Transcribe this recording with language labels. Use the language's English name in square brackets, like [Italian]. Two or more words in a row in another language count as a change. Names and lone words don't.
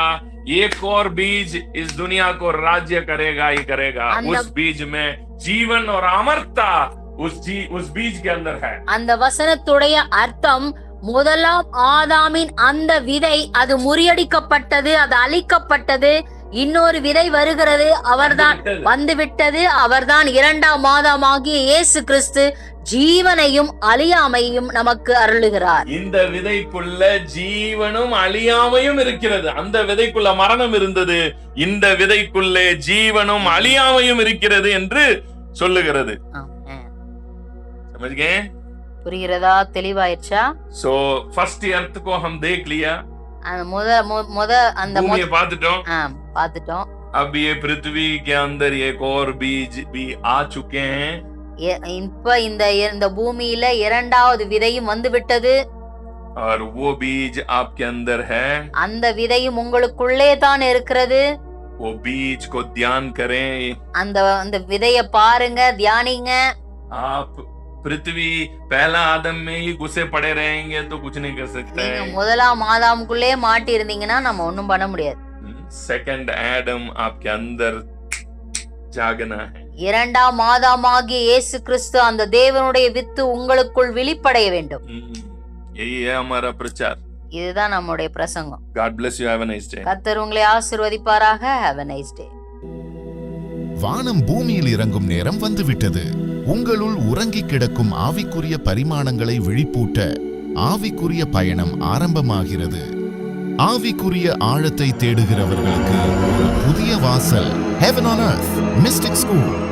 [Hindi] एक और बीज इस दुनिया को राज्य करेगा ही करेगा. उस बीज में जीवन और अमरता उस बीज के अंदर है. [Tamil] அந்த வசனத்துடைய அர்த்தம் முதலாம் ஆதாமின் அந்த விதை அது முறியடிக்கப்பட்டது, அது அழிக்கப்பட்டது. இன்னொரு விதை வருகிறது, அவர்தான் வந்துவிட்டது. அவர்தான் இரண்டாம் ஆதாமாகிய இயேசு கிறிஸ்து ஜீவனையும் அழியாமையும் நமக்கு அருளுகிறார். இந்த விதைக்குள்ள ஜீவனும் அழியாமையும் இருக்கிறது. அந்த விதைக்குள்ள மரணம் இருந்தது, இந்த விதைக்குள்ளே ஜீவனும் அழியாமையும் இருக்கிறது என்று சொல்லுகிறது. [Hindi] समझ गए? [Tamil] புரிகிறதா? தெளிவாயிடுச்சா? [Hindi] सो [English] first earth [Hindi] को हम देख लिया. [Tamil] அந்த भूमि பார்த்துட்டோம். பார்த்துட்டோம். [Hindi] अब ये पृथ्वी के अंदर एक और बीज भी आ चुके हैं. [Tamil] இப்ப இந்த பூமியில இரண்டாவது விதையும் வந்து விட்டது. [Hindi] और वो बीज आपके अंदर है. [Tamil] அந்த விதையும் உங்களுக்குள்ளே தான் இருக்கிறது. [Hindi] वो बीज को ध्यान करें. [Tamil] அந்த விதைய பாருங்க, தியானிங்க. [Hindi] आप पृथ्वी पहला आदम में ही घुसे पड़े रहेंगे तो कुछ नहीं कर सकते. [Tamil] நீங்க முதலாம் ஆதாமுக்குள்ளே மாட்டி இருந்தீங்கன்னா நம்ம ஒண்ணும் பண்ண முடியாது. [Hindi] सेकंड एडम आपके अंदर जागना है. [Tamil] இரண்டாம் ஆதாமாகிய இயேசு கிறிஸ்து அந்த தேவனுடைய வித்து உங்களுக்குள் வெளிப்படைய வேண்டும். [Hindi] यही है हमारा प्रचार. [Tamil] இதுதான் நம்முடைய பிரசங்கம். [English] God bless you. Have a nice day. [Tamil] கர்த்தர் உங்களை ஆசீர்வதிப்பாராக. [English] Have a nice day. [Tamil] வானம் பூமியில் இறங்கும் நேரம் வந்துவிட்டது. உங்களுள் உறங்கி கிடக்கும் ஆவிக்குரிய பரிமாணங்களை விழிப்பூட்ட ஆவிக்குரிய பயணம் ஆரம்பமாகிறது. ஆவிக்குரிய ஆழத்தை தேடுகிறவர்களுக்கு ஒரு புதிய வாசல். Heaven on Earth Mystic School.